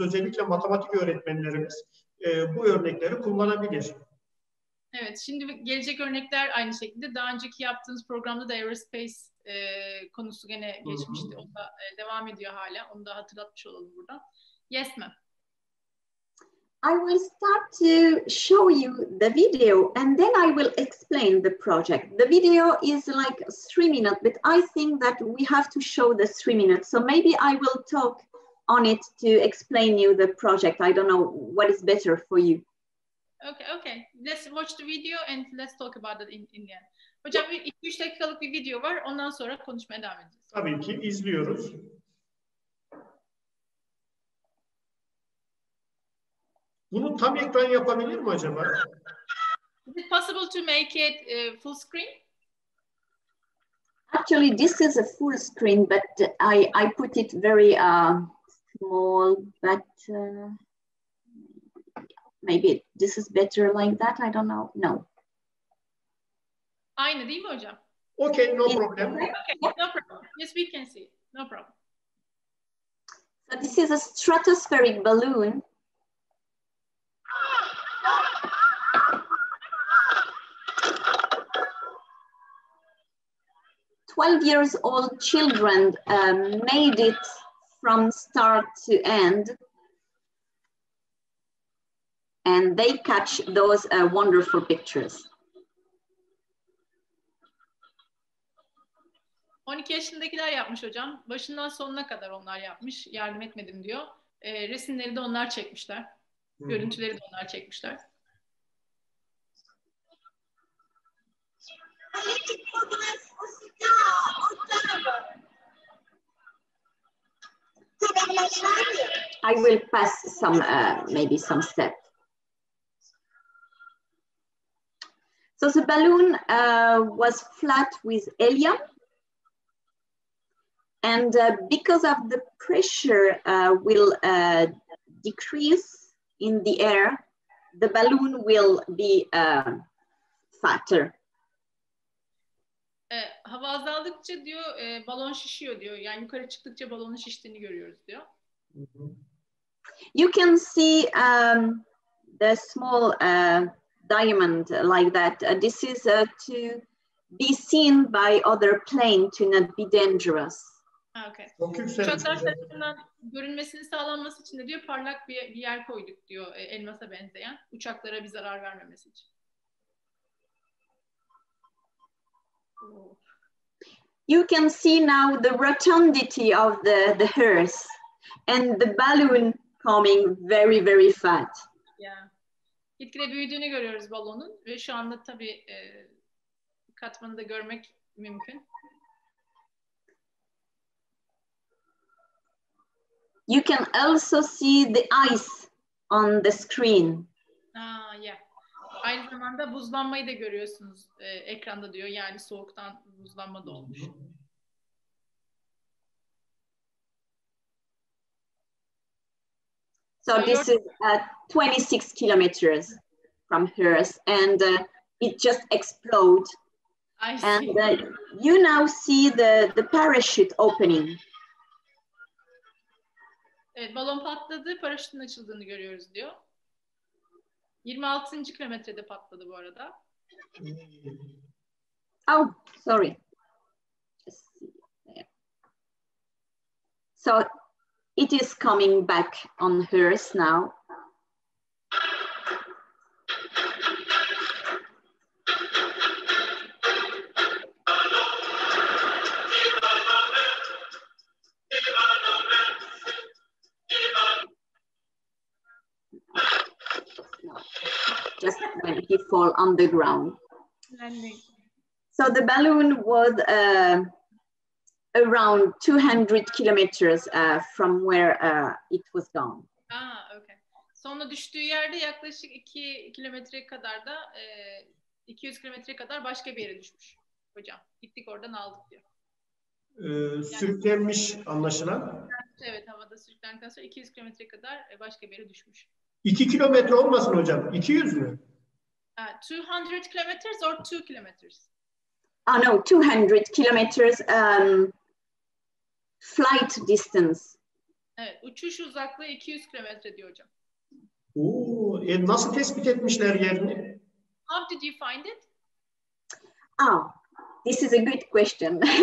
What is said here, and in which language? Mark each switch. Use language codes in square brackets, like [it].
[tr] Özellikle matematik öğretmenlerimiz bu örnekleri kullanabilir. Evet, şimdi gelecek örnekler aynı şekilde. Daha önceki yaptığımız programda da aerospace konusu gene geçmişti. O da devam ediyor hala. Onu da hatırlatmış olalım buradan. [en] Yes ma'am. I will start to show you the video and then I will explain the project. The video is like 3 minutes, but I think that we have to show the 3 minutes. So maybe I will talk on it to explain you the project. I don't know what is better for you. Okay. Let's watch the video and let's talk about it in the end. [tr] Hocam 2-3 dakikalık bir video var. Ondan sonra konuşmaya devam edeceğiz. Tabii ki izliyoruz. Bunu tam ekran yapabilir mi acaba? [en] Is it possible to make it full screen? Actually, this is a full screen, but I put it very small, but maybe this is better like that. I don't know. No. [tr] Aynı değil mi hocam? [en] Okay, no problem. Okay, no problem. Yes, we can see. No problem. So this is a stratospheric balloon. "12-year-old children made it from start to end, and they catch those wonderful pictures." [tr] 12 yaşındakiler yapmış hocam. Başından sonuna kadar onlar yapmış. Yardım etmedim diyor. Resimleri de onlar çekmişler. Görüntüleri de onlar çekmişler. [en] I will pass some, maybe some steps. So the balloon was flat with helium. And because of the pressure will decrease in the air, the balloon will be fatter. [tr] Hava azaldıkça diyor balon şişiyor diyor. Yani yukarı çıktıkça balonun şiştiğini görüyoruz diyor. [en] You can see the small diamond like that. This is to be seen by other plane to not be dangerous. Okay. [tr] Uçaklar tarafından görünmesini sağlanması için de diyor parlak bir yer koyduk diyor elmasa benzeyen. Uçaklara bir zarar vermemesi için. [en] You can see now the rotundity of the hearse and the balloon coming very, very fat. Yeah. [tr] Gitgide büyüdüğünü görüyoruz balonun ve şu anda tabii katmanı da görmek mümkün. [en] You can also see the ice on the screen. Yeah. [tr] Aynı zamanda buzlanmayı da görüyorsunuz ekranda diyor. Yani soğuktan buzlanma da olmuş. [en] So this is 26 kilometers from Hearst, and it just exploded. I see. And you now see the parachute opening. [tr] Evet, balon patladı, paraşütün açıldığını görüyoruz diyor. 26. kilometrede patladı bu arada. [en] Oh, sorry. So it is coming back on hers now. Just when he fall on the ground. So the balloon was around 200 kilometers from where it was gone. Okay. [tr] Sonra düştüğü yerde yaklaşık 2 kilometre kadar da 200 kilometre kadar başka bir yere düşmüş hocam. Gittik oradan aldık diyor. Sürüklenmiş anlaşılan. Evet, havada sürüklendikten sonra 200 kilometre kadar başka bir yere düşmüş. 2 kilometre olmasın hocam? 200 mü? [en] 200 kilometers or 2 kilometers? Oh no, 200 kilometers flight distance. [tr] Evet, uçuş uzaklığı 200 kilometre diyor hocam. Nasıl tespit etmişler yerini? [en] How did you find it? Oh, this is a good question.